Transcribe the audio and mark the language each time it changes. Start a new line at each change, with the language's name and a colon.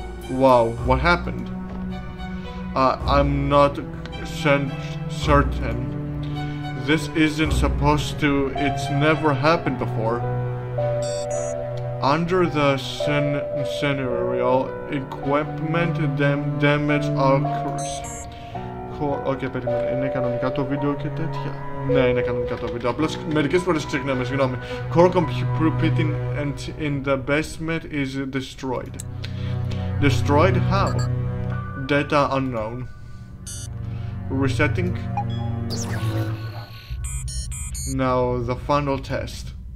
English: Wow, what happened? I'm not certain. This isn't supposed to. It's never happened before. Under the scenario, equipment damage occurs. Okay,
Greek: περίμενε. Είναι κανονικά το βίντεο και τέτοια. Ναι, είναι κανονικά το βίντεο. Απλώς μερικές φορές ξεχνάμε, συγγνώμη.
English: Core computing in the basement is destroyed. Destroyed how? Data unknown. Resetting. Now the final test.